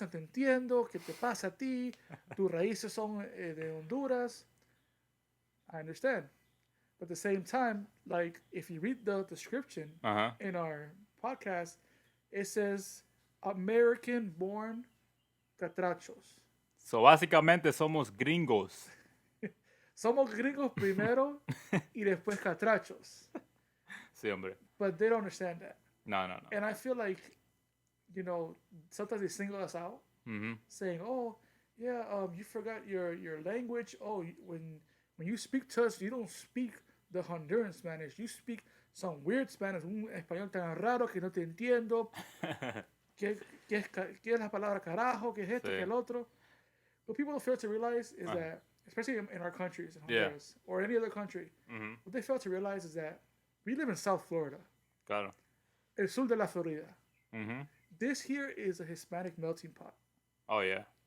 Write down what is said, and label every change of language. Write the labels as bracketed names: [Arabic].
[Spanish] No te entiendo, ¿qué te pasa a ti? Tus raíces son de Honduras." [English] I understand, but at the same time, like if you read the description in our podcast, it says American-born catrachos. [Spanish] So básicamente somos gringos. Somos gringos primero y después catrachos. Sí, hombre. [English] But they don't understand that. [Spanish] No. [English] And I feel like, sometimes they single us out, saying, "Oh, yeah, you forgot your language. Oh, when you speak to us, you don't speak the Honduran Spanish. You speak some weird Spanish, [Spanish] un español tan raro que no te entiendo. ¿Qué es la palabra carajo? ¿Qué es esto? ¿Qué es el otro?" [English] What people fail to realize is that, especially in our countries, in Honduras, or any other country, what they fail to realize is that we live in South Florida. [Spanish] Claro. El sur de la Florida. [English] This here is a Hispanic melting pot. Oh, yeah.